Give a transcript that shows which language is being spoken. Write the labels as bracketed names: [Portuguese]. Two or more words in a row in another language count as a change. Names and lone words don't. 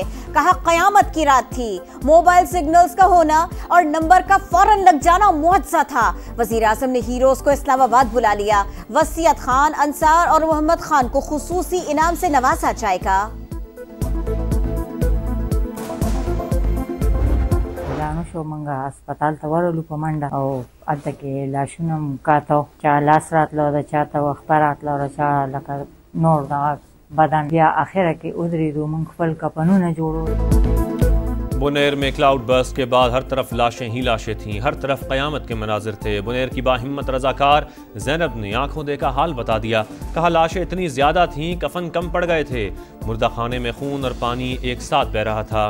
[Urdu] کہا قیامت کی رات تھی، موبائل سگنلز کا ہونا اور نمبر کا فوراً لگ جانا معجزہ تھا. وزیر اعظم نے ہیروز کو اسلام آباد بلا لیا۔ وصیت خان، انصار اور محمد خان کو خصوصی انعام سے نوازا جائے گا. [Pashto] منګا هسپتال ته ورغلو په منډه او الته کې لاشونه کاته چا لاس راتلو د چاته وخبر راتلو چا لکه نور د بدن بیا اخره کې ودرېدو موږ خپل کپنونه جوړو। [Urdu] بونیر میں [English] cloud burst [Urdu] کے بعد ہر طرف لاشیں ہی لاشیں تھیں، ہر طرف قیامت کے مناظر تھے. بونیر کی باہمت رضاکار زینب نے آنکھوں دیکھا حال بتا دیا. کہا لاشیں اتنی زیادہ تھیں کفن کم پڑ گئے تھے۔ مردہ خانے میں خون اور پانی ایک ساتھ بہہ رہا تھا.